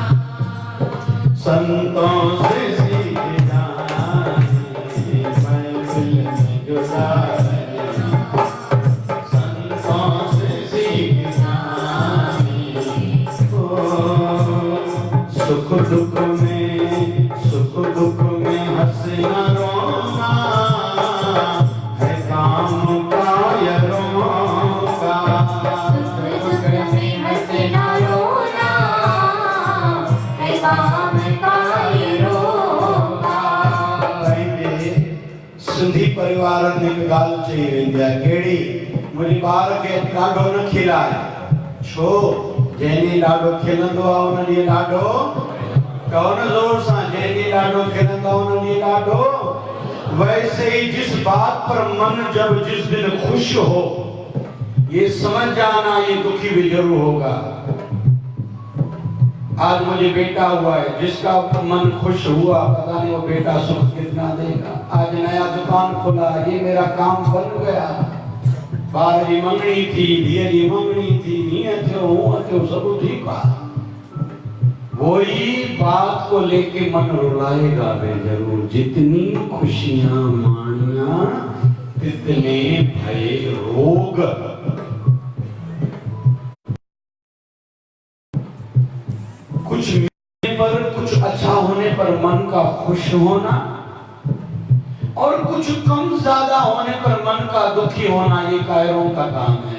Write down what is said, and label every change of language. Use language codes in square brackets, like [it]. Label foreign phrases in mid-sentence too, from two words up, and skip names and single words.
[hi] संतों से सीख जाने महफिल में जुदा रहना, संतों से सीख जाने सुख दुख में हंसना रोना है काम का या रोगा, सुख में हंसना रोना है काम का ये रोगा। [sd] सिंधी परिवार में हिकु ॻाल्हि चई वेंदी आहे कहिड़ी, मुंहिंजे ॿार खे ॾाढो न खिलाए, छो जंहिं ॾींहुं ॾाढो खिलंदो आहे उन ॾींहुं ॾाढो कहो न जोर सां, जंहिं ॾींहुं ॾाढो खिलंदो उन ॾींहुं ॾाढो। [hi] वैसे ही जिस बात पर मन जब जिस दिन खुश हो, ये समझ जाना ये दुखी भी जरूर होगा। आज मुझे बेटा हुआ है, जिसका मन खुश हुआ पता नहीं वो बेटा सुख कितना देगा। आज नया दुकान खुला, ये मेरा काम बन गया, [sd] बार जी मंगनी थी, धीअ जी मंगनी थी, हीअं थियो हूअं थियो, सब ठीक आहे। [hi] वही बात को लेके मन रुलाएगा वे जरूर, जितनी खुशियां मानिया तितने भये रोग। कुछ मिलने पर, कुछ अच्छा होने पर मन का खुश होना, और कुछ कम ज्यादा होने पर मन का दुखी होना, ये कायरों का काम है।